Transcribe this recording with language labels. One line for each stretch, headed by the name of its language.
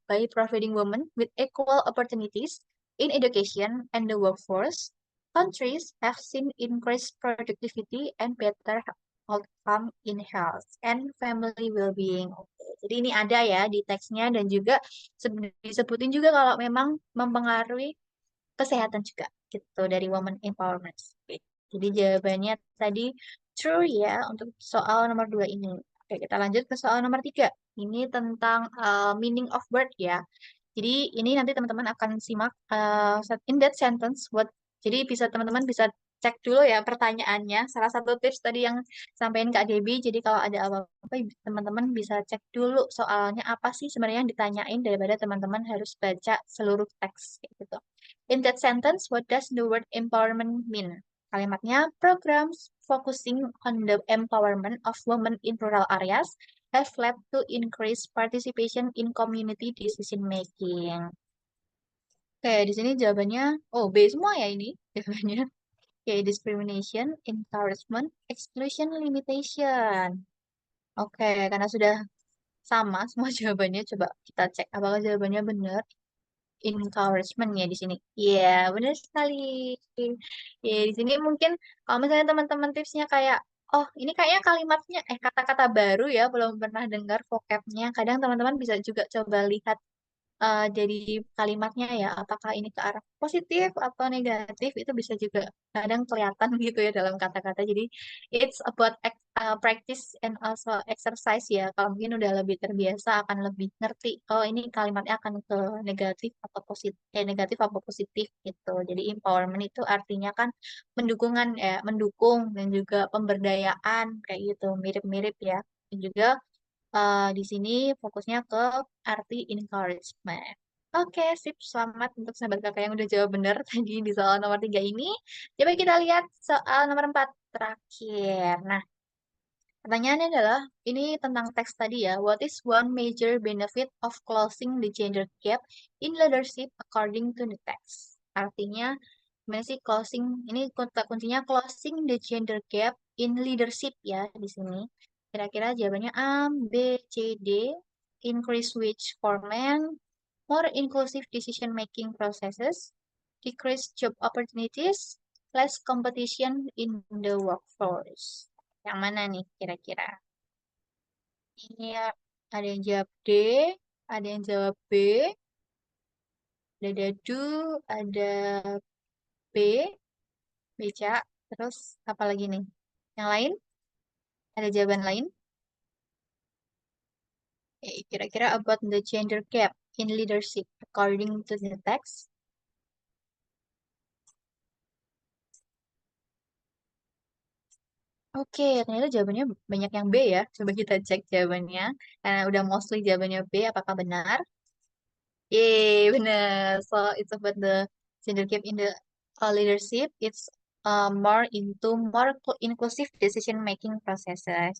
English: By providing women with equal opportunities in education and the workforce, countries have seen increased productivity and better outcome in health and family well-being.
Indonesian: Oke, jadi ini ada ya di teksnya dan juga disebutin juga kalau memang mempengaruhi kesehatan juga gitu dari women empowerment. Oke, jadi jawabannya tadi true ya untuk soal nomor dua ini. Oke, kita lanjut ke soal nomor tiga. Ini tentang
English: meaning of word
Indonesian: ya. Jadi ini nanti teman-teman akan simak
English: in that sentence what.
Indonesian: Jadi bisa teman-teman bisa cek dulu ya pertanyaannya. Salah satu tips tadi yang sampaikan Kak Debbie. Jadi kalau ada apa-apa teman-teman bisa cek dulu soalnya apa sih sebenarnya yang ditanyain daripada teman-teman harus baca seluruh teks kayak gitu.
English: In that sentence, what does the word empowerment mean?
Indonesian: Kalimatnya
English: programs focusing on the empowerment of women in rural areas have led to increased participation in community decision making.
Indonesian: Oke, di sini jawabannya, oh B semua ya ini jawabannya. Oke,
English: discrimination, encouragement, exclusion, limitation.
Indonesian: Oke, karena sudah sama semua jawabannya, coba kita cek apakah jawabannya benar. Encouragement ya di sini. Iya, benar sekali. Ya, di sini mungkin kalau misalnya teman-teman tipsnya kayak, oh ini kayaknya kalimatnya, kata-kata baru ya, belum pernah dengar vocabnya. Kadang teman-teman bisa juga coba lihat dari kalimatnya ya, apakah ini ke arah positif atau negatif, itu bisa juga kadang kelihatan gitu ya dalam kata-kata. Jadi,
English: it's about practice and also exercise
Indonesian: ya. Kalau mungkin udah lebih terbiasa akan lebih ngerti, oh ini kalimatnya akan ke negatif atau positif, negatif atau positif gitu. Jadi, empowerment itu artinya kan mendukung dan juga pemberdayaan kayak gitu, mirip-mirip ya. Dan juga di sini fokusnya ke arti encouragement. Oke, sip. Selamat untuk sahabat kakak yang udah jawab benar tadi di soal nomor 3 ini. Coba kita lihat soal nomor 4 terakhir. Nah, pertanyaannya adalah, ini tentang teks tadi ya.
English: What is one major benefit of closing the gender gap in leadership according to the text?
Indonesian: Artinya, gimana sih closing? Ini kata kuncinya
English: closing the gender gap in leadership
Indonesian: ya di sini. Kira-kira jawabannya A, B, C, D.
English: Increase wage for men, more inclusive decision-making processes, decrease job opportunities, less competition in the workforce.
Indonesian: Yang mana nih kira-kira? Ini ya, ada yang jawab D, ada yang jawab B, ada Dadu, ada B, Beca, terus apa lagi nih? Yang lain? Ada jawaban lain? Kira-kira
English: about the gender gap in leadership according to the text.
Indonesian: Oke, ternyata jawabannya banyak yang B ya. Coba kita cek jawabannya. Karena udah mostly jawabannya B, apakah benar? Yeay, benar.
English: So, it's about the gender gap in the leadership. It's more into more inclusive decision making processes.